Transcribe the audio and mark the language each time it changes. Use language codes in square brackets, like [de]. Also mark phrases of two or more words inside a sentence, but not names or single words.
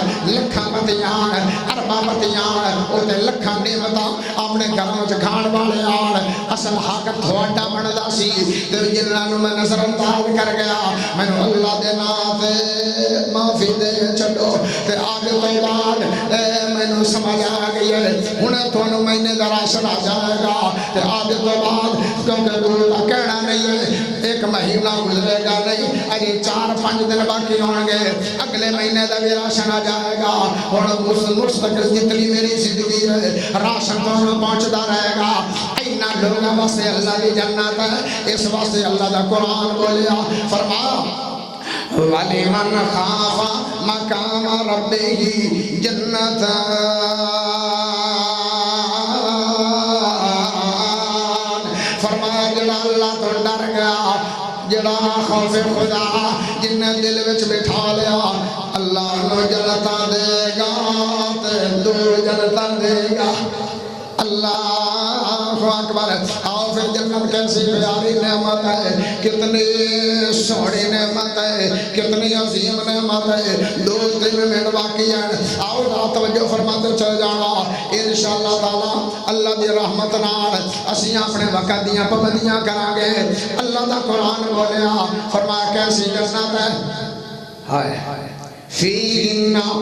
[pa] لکھاں پتیاں ارباں پتیاں وہ تے لکھاں نعمتاں اپنے گھروں چ کھان والے آن اصل حق تھوڑا بندا سی تے جنہاں نوں میں نظر انداز کر گیا مینوں اللہ دے نام تے معافی دے چھڈو تے آگے تو بعد مینوں سمجھ آ گئی ہے ہن تھانوں مہینے دا راشن آ جائے گا تے آگے تو بعد کیونکہ دور دا کہنا نہیں ہے ایک مہینہ گزرے گا نہیں اجے 4-5 دن باقی ہون گے اگلے مہینے دا بھی راشن آ جائے گا ہن مستقل جتنی میری زندگی ہے راشن تھانوں پہنچدا رہے گا اینا لوگاں واسطے اللہ دی جنت ہے اس واسطے اللہ دا قرآن بولیا فرمایا [ar] وَلِمَنْ خَافَ مَقَامَ رَبِّهِ جَنَّتَانِ [pa] فرمایا جڑا اللہ تو ڈر گیا جڑا خوف خدا جن نے دل وچ بٹھا لیا اللہ نو جنتاں دے گا تے دور جنتاں دے گا [ar] اللہ اکبر [ur] آؤ پھر جنت کیسی پیاری نعمت ہے کتنی سوڑی نعمت ہے کتنی عظیم نعمت ہے 2-3 منٹ باقی ہیں آؤ ذرا توجہ فرماتے [pa] چل جانا انشاءاللہ تعالی اللہ دی رحمت نال اسی اپنے وقت دیاں پابندیاں کران گے اللہ دا قرآن بولیا فرمایا کیسی جنت ہے ہائے فیہن